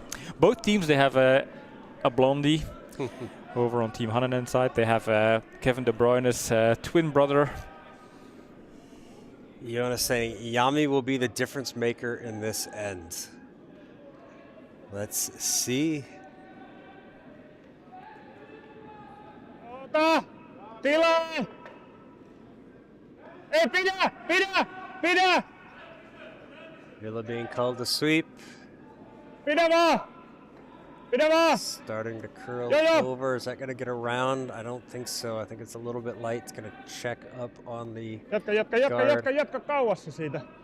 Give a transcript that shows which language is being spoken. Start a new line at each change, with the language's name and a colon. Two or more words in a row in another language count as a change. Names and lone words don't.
English: Both teams, they have a blondie. Over on Team Hänninen side, they have Kevin De Bruyne's twin brother. Jonas saying Yami will be the difference maker in this end. Let's see.
Finnish: Ota! Tilaa! Ei, pidä!
English: Villa being called to sweep.
Finnish: Pidä vaan!
English: Starting to curl Yeah. over. Is that going to get around? I don't think so. I think it's a little bit light. It's going to check up on the
Finnish: Jatka kauassa siitä.